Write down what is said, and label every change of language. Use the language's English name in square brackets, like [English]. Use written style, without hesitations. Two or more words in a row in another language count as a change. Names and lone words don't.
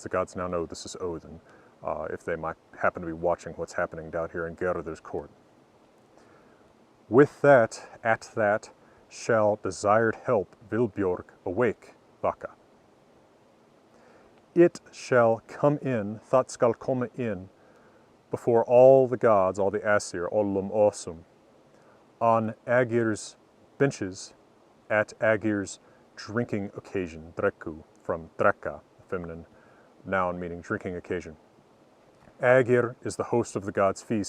[English] The gods now know this is Odin, if they might happen to be watching what's happening down here in Geirröðr's court. With that, at that, shall desired help Vilbjörg awake, vaka. It shall come in, [Icelandic] það skal koma in, [English] before all the gods, all the Asir, [Icelandic] Ollum Osum, [English] on Agir's benches at Agir's drinking occasion, drekku, from drekka, a feminine noun meaning drinking occasion. Agir is the host of the gods' feasts.